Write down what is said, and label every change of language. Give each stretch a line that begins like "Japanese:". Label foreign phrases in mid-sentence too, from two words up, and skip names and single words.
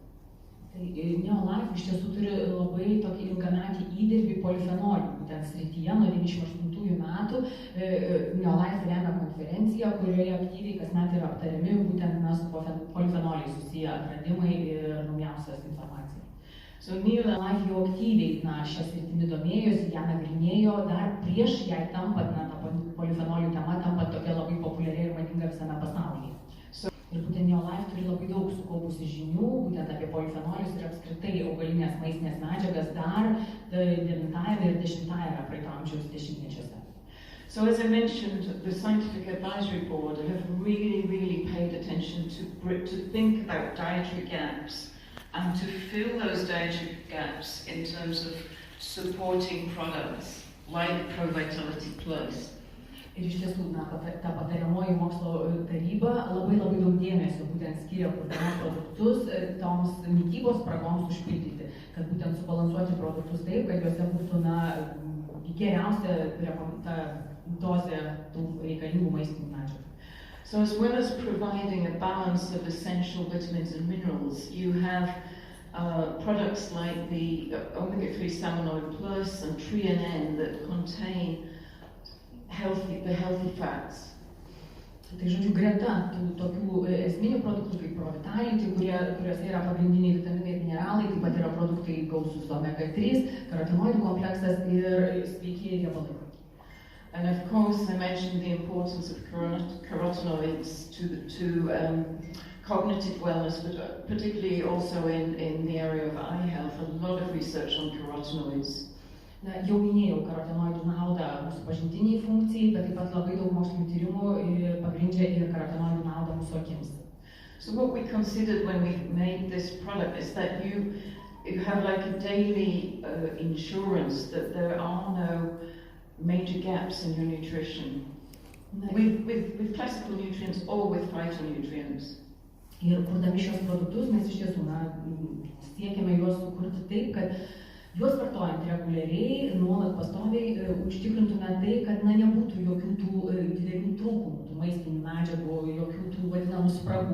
Lithuanian: Neolife iš tiesų turi labai tokį ilgametį įdirbį polifenolių, būtent srityje nuo 1998 metų. Neolife remia konferenciją, kurioje aktyviai kasmet yra aptariami būtent su polifenoliais susiję atradimai ir naujausias informacija. So Neolife jau aktyviai šią sritimį domėjosi, ją nagrinėjo dar prieš jai tampant, ta polifenolių tema tampa tokia labai populiari ir madinga visame pasaulyje. Ir būtent Neolife turi labai daug sukaupusi žinių, būtent apie polifenolius ir apskritai augalinės maistinės medžiagas dar 9 ir 10 praeito amžiaus dešimtmečiuose.
English: So as I mentioned, the Scientific Advisory Board have really paid attention to think about dietary gaps and to fill those dietary gaps in terms of supporting products like ProVitality Plus.
Lithuanian: Ir iš tiesų, ta patariamoji mokslo taryba labai daug dėmesio būtent skiria kurdama produktus toms mitybos spragoms užpildyti, kad būtent subalansuoti produktus taip, kad juose būtų geriausia ta dozė tų reikalingų maistinių medžiagų.
English: So as well as providing a balance of essential vitamins and minerals, you have products like the omega-3 Salmon Plus and Treanen that contain the healthy fats.
Lithuanian: Tai žodžiu, greta tų tokių esminių produktų kaip ProVitality, kuriuose yra pagrindiniai vitaminai ir mineralai, taip pat yra produktai gausūs omega-3, karotenoidų kompleksas ir sveiki riebalai.
English: And of course, I mentioned the importance of carotenoids to cognitive wellness, but particularly also in the area of eye health. A lot of research on carotenoids.
Lithuanian: Jau minėjau karotenoidų naudą mūsų pažintiniai funkcijai, bet taip pat labai daug mokslinių tyrimų pagrindžia ir karotenoidų naudą mūsų akims.
English: So what we considered when we made this product is that you have like a daily insurance that there are no major gaps in your nutrition with classical nutrients or with phytonutrients.
Lithuanian: Ir kurdami šios produktus mes iš tiesų siekiame juos sukurti taip, kad juos vartojant reguliariai, nuolat pastoviai užtikrintume tai, kad nebūtų jokių tų didelių trūkumų, tų maistinių medžiagų, jokių tų vadinamų spragų.